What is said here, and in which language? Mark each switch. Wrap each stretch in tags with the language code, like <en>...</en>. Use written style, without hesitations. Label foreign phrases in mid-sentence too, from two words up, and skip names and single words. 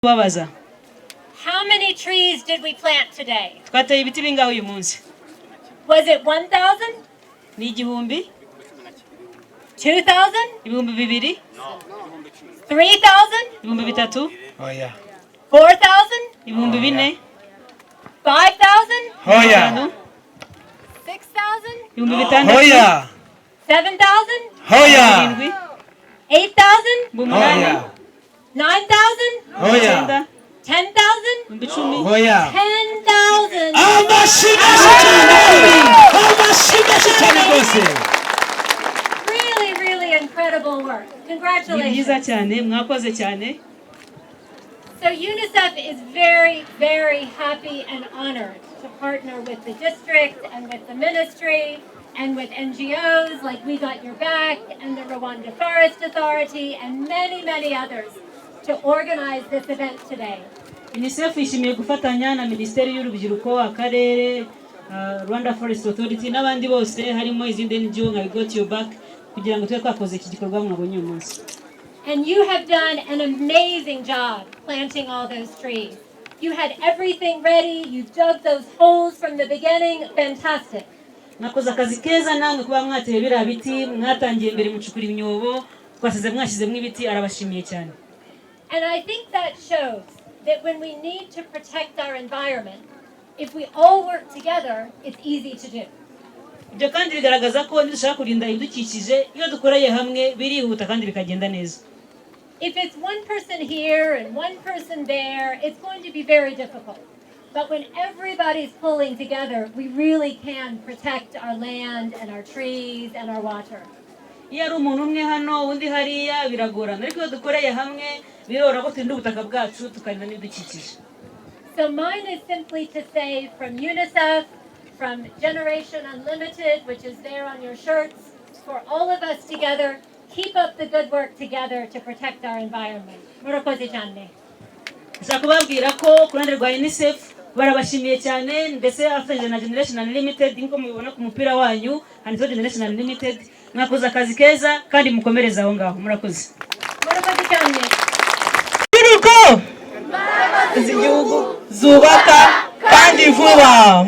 <rw>Babaza.</rw> <en>How many trees did we plant today?</en> <rw>Twateye ibiti bingaho uyu munsi?</rw> <en>Was it 1,000?</en> <rw>Ni igihumbi?</rw> <en>2,000?</en> <rw>Ibihumbi bibiri?</rw> <en>3,000?</en> <rw>Ibihumbi bitatu? Hoya.</rw> <en>4,000?</en> <rw>Ibihumbi bine?</rw> <en>5,000?</en> <rw>Hoya.</rw> <en>6,000?</en> <rw>Ibihumbi bitandatu? Hoya.</rw> <en>7,000?</en> <rw>Hoya. Birindwi?</rw> <en>8,000?</en> <rw>Ibihumbi umunani? Hoya.</rw> <en>9,000?</en> <rw>Ibihumbi Hoya. icyenda?</rw> <en>10,000?</en> <rw>Ibihumbi icumi? Hoya.</rw> <en>10,000! Really, really incredible work.</en> <rw>Ni byiza</rw> <en>Congratulations.</en> <rw>cyane, mwakoze cyane.</rw> <en>So UNICEF is very, very happy and honored to partner with the district and with the ministry and with NGOs like We Got Your Back and the Rwanda Forest Authority and many, many others to organize this event today.</en> <rw>Unicef ishimiye gufatanya na Minisiteri y'Urubyiruko, Akarere, Rwanda Forest Authority n'abandi bose harimo izindi NGO nka We Got Your Back kugira ngo tube twakoze iki gikorwa mwabonye uyu munsi.</rw> <en>And you have done an amazing job planting all those trees. You had everything ready, you dug those holes from the beginning, fantastic.</en> <rw>Mwakoze akazi keza namwe kuba mwateye biriya biti, mwatangiye mbere mucukura imyobo, twasize mwashyizemo ibiti, arabashimiye cyane.</rw> <en>And I think that shows that when we need to protect our environment, if we all work together, it's easy to do.</en> <rw>Ibyo kandi bigaragaza ko nidushaka kurinda ibidukikije iyo dukoreye hamwe birihuta kandi bikagenda neza.</rw> <en>If it's one person here and one person there, it's going to be very difficult. But when everybody's pulling together, we really can protect our land and our trees and our water.</en> <rw>Iyo ari umuntu umwe hano undi hariya biragorana, ariko iyo dukoreye hamwe biroroha ko turinda ubutaka bwacu tukarinda n'ibidukikije.</rw> <en>So mine is simply to say from UNICEF, from Generation Unlimited, which is there on your shirts, for all of us together, keep up the good work together to protect our environment.</en> <rw>Murakoze cyane. Ndashaka kubabwira ko ku ruhande rwa Unicef barabashimiye cyane, ndetse afatanyije na Generation Unlimited nko mubibona ku mupira wanyu handitseho Generation Unlimited, mwakoze akazi keza kandi mukomereza aho ngaho. Murakoze. Murakoze cyane. Urubyiruko z'igihugu zubaka kandi vuba.</rw>